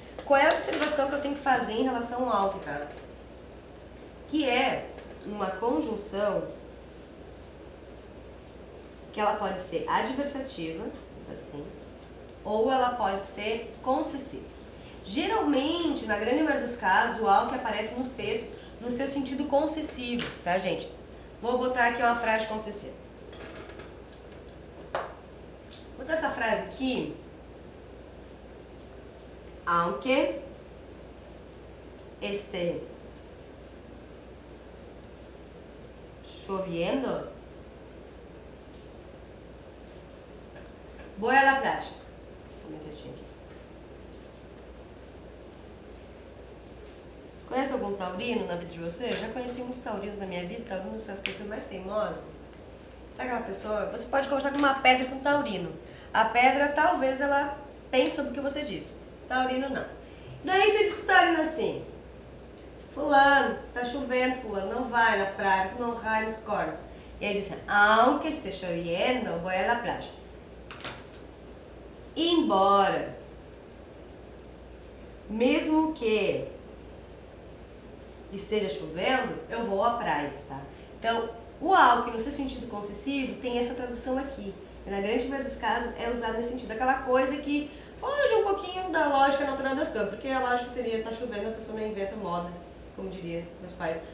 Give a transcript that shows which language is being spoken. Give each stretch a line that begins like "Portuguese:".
Portuguese: Qual é a observação que eu tenho que fazer em relação ao aunque, cara? Que é uma conjunção que ela pode ser adversativa, assim, ou ela pode ser concessiva. Geralmente, na grande maioria dos casos, o aunque aparece nos textos no seu sentido concessivo, tá, gente? Vou botar aqui uma frase concessiva. Vou botar essa frase aqui.
Spanish: Aunque esté lloviendo, voy a la playa.
Portuguese: Aqui. Você conhece algum taurino na vida de vocês? Já conheci muitos taurinos na minha vida, taurinos são as criaturas mais teimosas. Sabe aquela pessoa? Você pode conversar com uma pedra e com um taurino. A pedra, talvez, ela pense sobre o que você disse. Taurino, não. Daí você diz com o taurino assim: fulano, tá chovendo, fulano, não vai na praia, tu não vai nos cornos. E aí diz:
Spanish: aunque esté lloviendo, voy a la playa.
Portuguese: Embora, mesmo que esteja chovendo, eu vou à praia, tá? Então, o aunque no seu sentido concessivo tem essa tradução aqui. E na grande maioria dos casos é usado nesse sentido, aquela coisa que foge um pouquinho da lógica natural das coisas, porque a lógica seria: tá chovendo, a pessoa não inventa moda, como diria meus pais.